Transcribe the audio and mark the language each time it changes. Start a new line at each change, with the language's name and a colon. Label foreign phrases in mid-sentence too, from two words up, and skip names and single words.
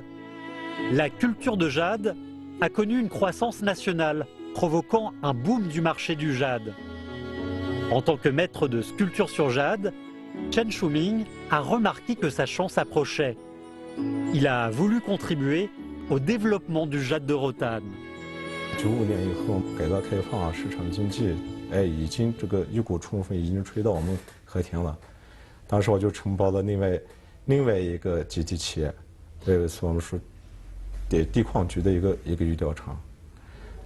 French: La culture de jade a connu une croissance nationale, provoquant un boom du marché du jade. En tant que maître de sculpture sur jade, Chen Shuming a remarqué que sa chance approchait. Il a voulu contribuer au développement du jade de Rotan.
Chinese: 95年以后，改革开放，市场经济，已经这个一股春风已经吹到我们和田了。当时我就承包了另外一个集体企业，是我们说地矿局的一个玉雕厂。